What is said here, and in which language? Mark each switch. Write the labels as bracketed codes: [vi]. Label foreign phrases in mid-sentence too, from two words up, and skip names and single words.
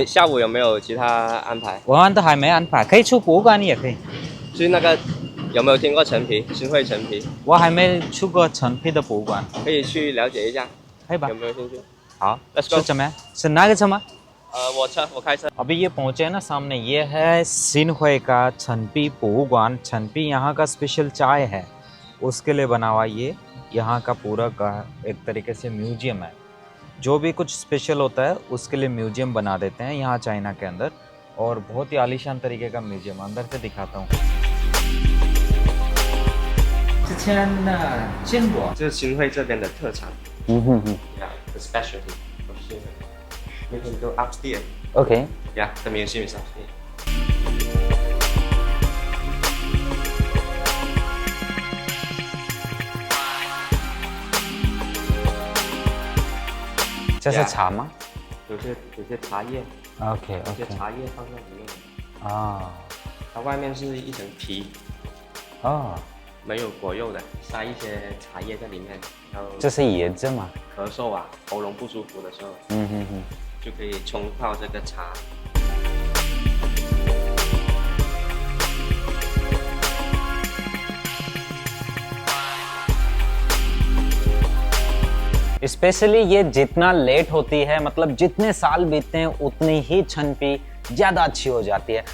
[zh] 下午有没有其他安排？我们都还没安排，可以去博物馆也可以。去那个有没有听过陈皮？新会陈皮，我还没去过陈皮的博物馆，可以去了解一下，可以吧有？没有兴趣？好 [en] Let's [zh] 是 [en] go [zh] 怎么样？是哪个车吗？我开车。 [hi] अभी ये पहुंचे हैं ना सामने, ये है सिनहुए का [zh] 陈皮博物馆. [hi] छनपी यहाँ का स्पेशल चाय है, उसके लिए बना हुआ ये यहाँ का पूरा का एक तरीके से म्यूजियम है। जो भी कुछ स्पेशल होता है उसके लिए म्यूजियम बना देते हैं यहाँ चाइना के अंदर, और बहुत ही आलीशान तरीके का म्यूजियम। अंदर से दिखाता हूँ। [zh] 这是新会这边的特产。 [en] Yeah, the specialty of Xinhui. You can go upstairs. OK， Yeah, the museum is upstairs. [zh] 这是茶吗有些茶叶，？OK 有些 OK 茶叶放在里面，啊它外面是一层皮，哦，没有果肉的，塞一些茶叶在里面，然后这是椰子吗？咳嗽啊、喉咙不舒服的时候，就可以冲泡这个茶。 [hi] स्पेशली ये जितना लेट होती है, मतलब जितने साल बीतते हैं उतनी ही छनपी ज़्यादा अच्छी हो जाती है।